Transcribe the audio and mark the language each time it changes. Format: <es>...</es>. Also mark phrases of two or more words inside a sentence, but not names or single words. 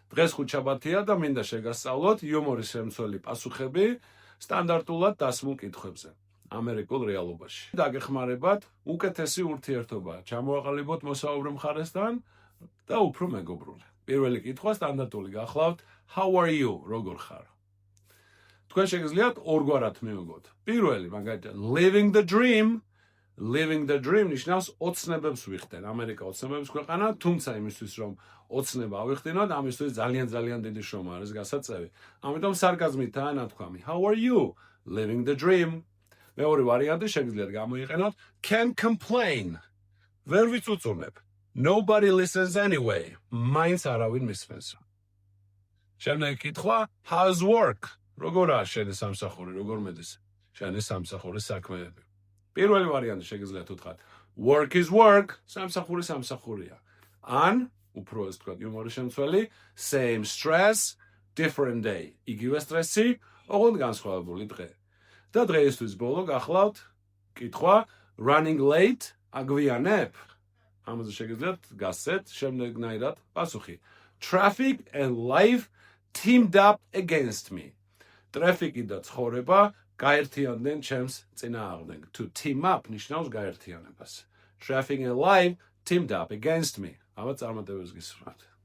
<ka>დღეს ხუთშაბათია და მინდა შეგასწავლოთ იუმორის შემცველი პასუხები სტანდარტულად დასმულ კითხვებზე ამერიკულ რეალობაში. დაგეხმარებათ უკეთესი ურთიერთობა ჩამოაყალიბოთ მოსაუბრე მხარესთან და უფრო მეგობრული. პირველი კითხვა სტანდარტული გახლავთ</ka> <en>How are you?</en> <ka>როგორ ხარ? თქვენ შეგიძლიათ ორგვარად მივიღოთ. პირველი, მაგალითად,</ka> <en>living the dream. Living the dream</en> <ka>ნიშნავს ოცნებებს ვიხდენ. ამერიკა ოცნებების ქვეყანა, თუმცა იმისთვის რომ ოცნება ავიხდინოთ, ამისთვის ძალიან დიდი შრომა არის გასაწევი. ამიტომ სარკაზმითაა ნათქვამი.</ka> <en>How are you? Living the dream.</en> <ka>მეორე ვარიანტი შეგიძლიათ გამოიყენოთ</ka> <en>can complain.</en> <ka>ვერ ვიწუწუნებ.</ka> <en>Nobody listens anyway.</en> <ka>მაინც არავინ მისმენს. შემდეგი კითხვა</ka> <en>how's work?</en> <ka>როგორაა შენი სამსახური, როგორ მედის შენი სამსახურის საქმეები? პირველი ვარიანტი შეგიძლიათ უთხრათ</ka> <en>work is work,</en> <ka>სამსახურია. ან უფრო ეს თქვა იუმორის შემცველი</ka> <en>same stress, different day.</en> <ka>იგივე სტრესი, ოღონდ განსხვავებული დღე. და დღეისთვის ბოლო გახლავთ კითხვა</ka> <en>running late,</en> <ka>აგვიანებ? ამაზე შეგიძლიათ გასცეთ შემდეგნაირად პასუხი.</ka> <en>Traffic and life teamed up against me.</en> <ka>ტრაფიკი და ცხოვრება გაერთიანდნენ ჩემს წინააღმდეგ.</ka> <en>To team up</en> <ka>ნიშნავს გაერთიანებას.</ka> <en>Traffic and life teamed up against me.</en> <ka>აბა წარმატებებს გისურვებთ.</ka>